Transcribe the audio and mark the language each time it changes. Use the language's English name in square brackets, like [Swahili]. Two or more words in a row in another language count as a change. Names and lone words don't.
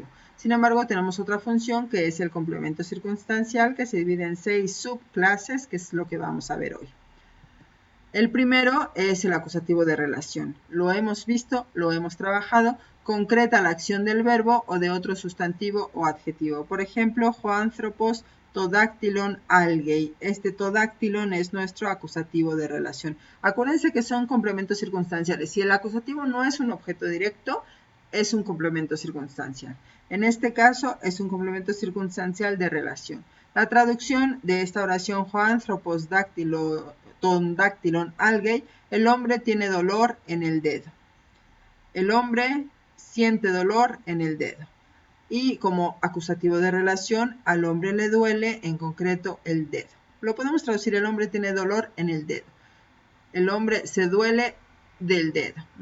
[Spanish] Sin embargo, tenemos otra función que es el complemento circunstancial, que se divide en 6 subclases, que es lo que vamos a ver hoy. El primero es el acusativo de relación. Lo hemos visto, lo hemos trabajado. Concreta la acción del verbo o de otro sustantivo o adjetivo. Por ejemplo, [Greek] ὁ ἄνθρωπος τὸν δάκτυλον ἀλγεῖ. [Spanish] Este todactylon es nuestro acusativo de relación. Acuérdense que son complementos circunstanciales. Si el acusativo no es un objeto directo, es un complemento circunstancial. En este caso, es un complemento circunstancial de relación. La traducción de esta oración, [Greek] ὁ ἄνθρωπος τὸν δάκτυλον ἀλγεῖ, [Spanish] el hombre tiene dolor en el dedo. El hombre siente dolor en el dedo. Y como acusativo de relación, al hombre le duele, en concreto, el dedo. Lo podemos traducir, el hombre tiene dolor en el dedo. El hombre se duele del dedo.